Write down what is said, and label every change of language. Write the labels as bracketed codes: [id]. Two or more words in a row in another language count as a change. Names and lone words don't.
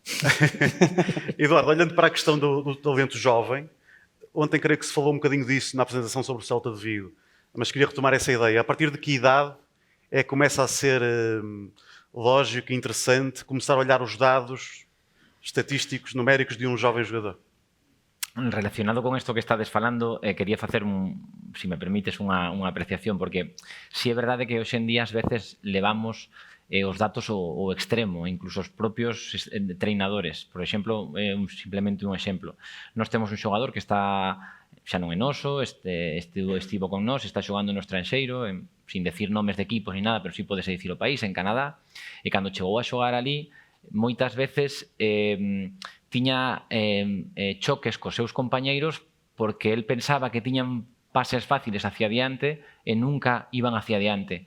[pt] Eduardo, olhando para a questão do talento jovem, ontem creio que se falou um bocadinho disso na apresentação sobre o Celta de Vigo, mas queria retomar essa ideia. A partir de que idade é que começa a ser lógico e interessante começar a olhar os dados estatísticos, numéricos de um jovem jogador? [gl] Relacionado con isto que estades falando, quería facer, se me permites, unha apreciación, porque si é verdade que hoxe en día ás veces levamos os datos ao extremo, incluso os propios treinadores. Por exemplo, simplemente un exemplo. Nós temos un xogador que está, xa non é noso, estivo con nós, está xogando no estranxeiro, [es] sin decir [gl] nomes de equipos ni nada, pero sí podese dicir o país, en Canadá, e cando chegou a xogar ali, moitas veces tiña choques cos seus compañeiros porque el pensaba que tiñan pases fáciles hacia adiante e nunca [es] iban hacia [gl] adiante.